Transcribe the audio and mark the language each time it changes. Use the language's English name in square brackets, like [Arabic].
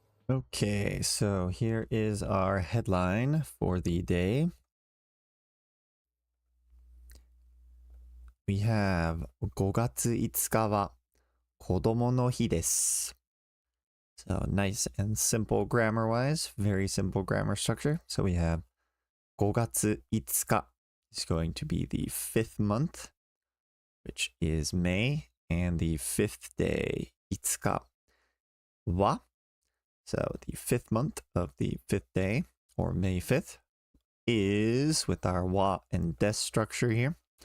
[English] Okay, so here is our headline for the day. We have [Japanese] 5月5日は子供の日です。 [English] So nice and simple grammar-wise, very simple grammar structure. So we have 5月5日 is going to be the fifth month, which is May, and the fifth day, 5日は So the fifth month of the fifth day, or May 5th, is with our wa and des structure here.